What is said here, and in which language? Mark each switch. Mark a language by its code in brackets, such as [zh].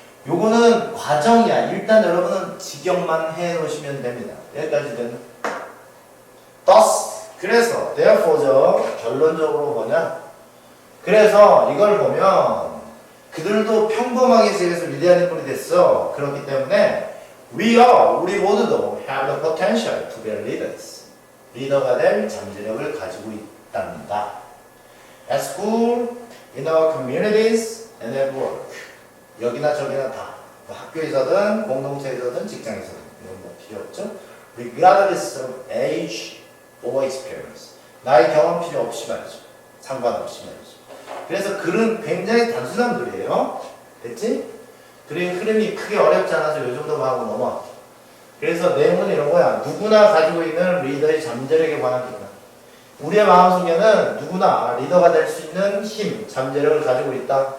[ko] 요거는 과정이야. 일단 여러분은 직역만 해 놓으시면 됩니다. 여기까지 됐나? thus 그래서 therefore죠. 결론적으로 뭐냐? 그래서 이걸 보면 그들도 평범하게 지내서 위대한 인물이 됐어. 그렇기 때문에 [en] we [ko] 우리 모두도 [en] have the potential to be leaders. [ko] 리더가 될 잠재력을 가지고 있답니다. [en] At school, in our communities, and at work. [ko] 여기나 저기나 다. 뭐 학교에서든 공동체에서든 직장에서든 이런 거 필요 없죠. [en] Regardless of age or experience. [ko] 나의 경험 필요 없이 말이죠. 상관없이 말이죠. 그래서 글은 굉장히 단순한 글이에요. 됐지? 그리고 흐름이 크게 어렵지 않아서 이 정도만 하고 넘어갈게. 그래서 내용은 이런 거야. 누구나 가지고 있는 리더의 잠재력에 관한 기능. 우리의 마음속에는 누구나 리더가 될 수 있는 힘, 잠재력을 가지고 있다.